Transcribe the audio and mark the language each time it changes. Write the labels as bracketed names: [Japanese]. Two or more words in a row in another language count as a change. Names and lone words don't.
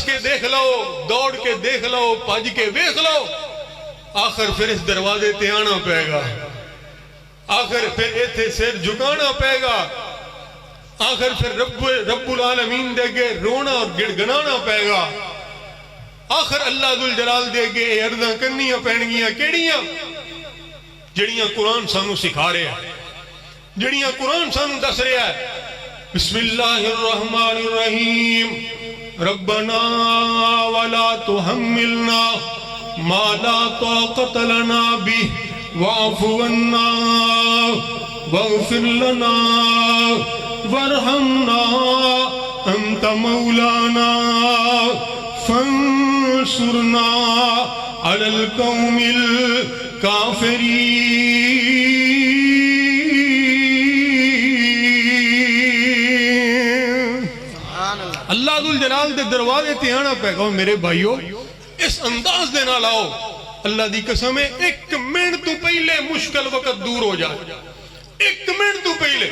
[Punjabi] کے دیکھ لو، دوڑ کے دیکھ لو، پاج کے دیکھ لو، آخر پھر اس دروازے تے آنا پائے گا، آخر پھر ایتھے سر جھکانا پائے گا، آخر پھر رب العالمین دے گے رونا اور گڑ گنانا پائے گا، آخر اللہ ذل جلال دے گے عرضاں کرنیاں پینگیاں کیڑیاں جڑیاں قرآن سانو سکھا رہے ہیں، جڑیاں قرآن سانو دس رہے ہیں. [Arabic] بسم اللہ الرحمن الرحیم. ربنا ولا تحملنا ما لا طاقت لنا به واعف عنا واغفر لنا وارحمنا انت مولانا فانصرنا على القوم الكافرين. [Punjabi] اللہ ذل جلال دے دروازے تے آنا پہ گا. میرے بھائیو، اس انداز دے نہ لاؤ، اللہ دی قسم ہے ایک منٹ تو پہلے مشکل وقت دور ہو جائے، ایک منٹ تو پہلے.